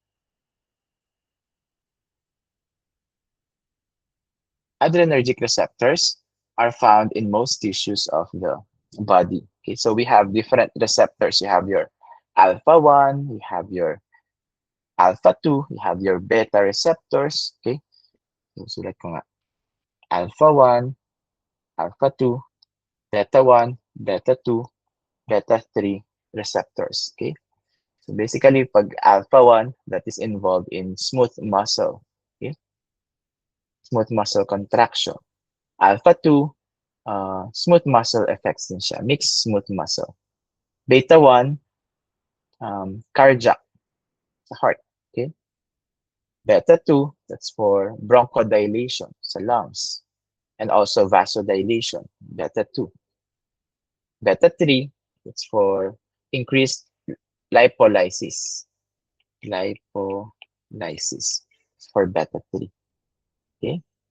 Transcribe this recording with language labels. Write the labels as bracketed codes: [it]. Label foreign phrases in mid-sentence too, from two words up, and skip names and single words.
[en] Adrenergic receptors are found in most tissues of the body. Okay, so we have different receptors. You have your alpha 1, you have your alpha 2, you have your beta receptors. [hil] Okay, so sulat ko nga. [en] Alpha 1, alpha 2, beta 1, beta 2, beta 3 receptors. Okay, so basically, pag alpha 1, that is involved in smooth muscle. Okay, smooth muscle contraction. Alpha 2, smooth muscle effects [tl] din siya, [en] mixed smooth muscle. Beta 1, cardiac, sa heart, okay? Beta 2, that's for bronchodilation sa lungs, and also vasodilation, beta 2. Beta 3, that's for increased lipolysis, lipolysis for beta 3, okay?